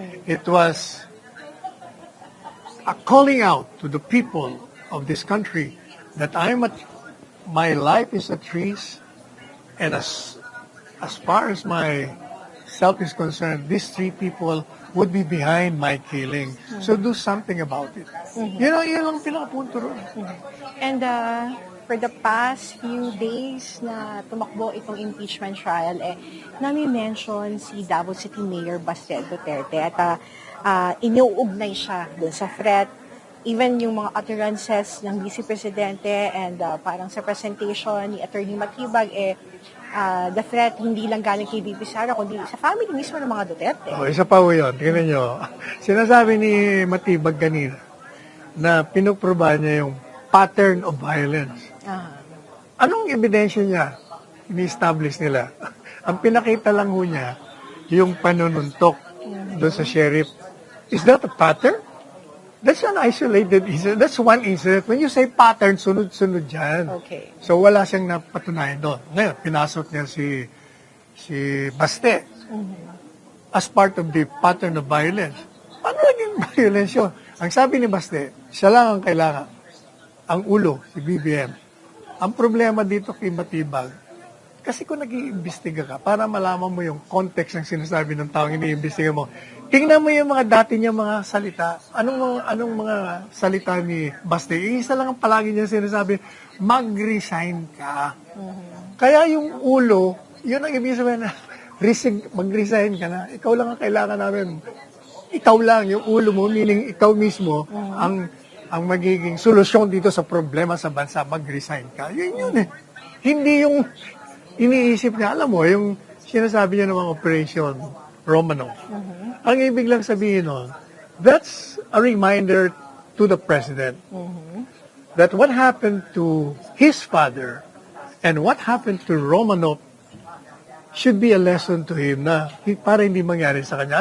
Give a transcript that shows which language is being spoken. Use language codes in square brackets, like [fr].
[en] It was a calling out to the people of this country that my life is at risk, and as far as my self is concerned, these three people would be behind my killing. So do something about it. [tl] Yun ang pinakapunto ron. [en] And for the past few days [tl] na tumakbo itong impeachment trial, nami-mention si Davao City Mayor Baste Duterte at iniuugnay siya dun sa threat. Even yung mga utterances ng Vice Presidente and parang sa presentation ni Attorney Matibag, the threat hindi lang galing kay VP Sara, kundi sa family mismo ng mga Duterte. Isa pa po yun. Tingnan nyo. Sinasabi ni Matibag kanina na pinuproba niya yung pattern of violence. Anong ebidensya niya? Ini-establish nila. Ang pinakita lang ho niya, yung panununtok doon sa sheriff. [en] Is that a pattern? That's an isolated incident. That's one incident. When you say pattern, [tl] sunod-sunod dyan. [en] Okay. [tl] So wala siyang napatunayan doon. Ngayon, pinasok niya si Baste as part of the pattern of violence. Paano naging violence yun? Ang sabi ni Baste, siya lang ang kailangan. Ang ulo, si BBM. Ang problema dito kay Matibag, kasi kung nag-iimbestiga ka, para malaman mo yung context ng sinasabi ng taong iniimbestiga mo, tingnan mo yung mga dati niya mga salita. Anong mga salita ni Baste? Isa lang ang palagi niya sinasabi, mag-resign ka. Kaya yung ulo, yun ang ibig sabihin na mag-resign ka na. Ikaw lang ang kailangan namin. Ikaw lang, yung ulo mo, meaning ikaw mismo, ang magiging solusyon dito sa problema sa bansa, mag-resign ka. Yun eh. Hindi yung iniisip niya, alam mo, yung sinasabi niya ng mga operation Romanov. Ang ibig lang sabihin nun, [en] that's a reminder to the president that what happened to his father and what happened to Romanov should be a lesson to him [tl] na para hindi mangyari sa kanya.